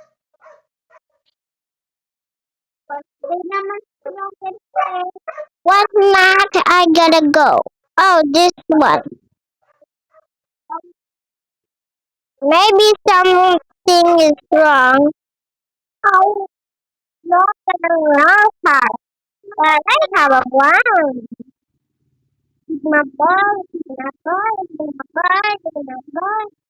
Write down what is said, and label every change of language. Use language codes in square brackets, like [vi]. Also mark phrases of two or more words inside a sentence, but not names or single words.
[en] What Mac I gotta go? Oh, this one. Maybe something is wrong. Oh, not the wrong car. But I have a plan. My boy, my boy, my boy, my boy.